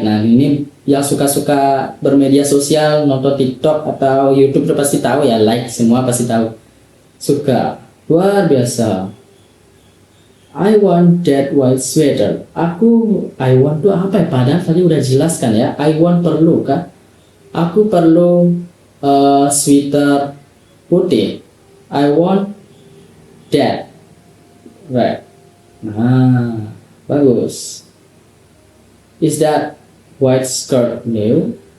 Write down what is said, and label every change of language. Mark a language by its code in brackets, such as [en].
[id] Nah, ini yang suka bermedia sosial, nonton TikTok atau YouTube udah pasti tahu ya, like semua pasti tahu. Suka, luar biasa. [en] I want that white sweater. I want [id] itu apa ya? Padahal tadi udah jelaskan ya. [en] I want [id] perlu kan? Aku perlu sweater putih. [en] I want that. Right. [id] Nah, bagus. [en] Is that white skirt new?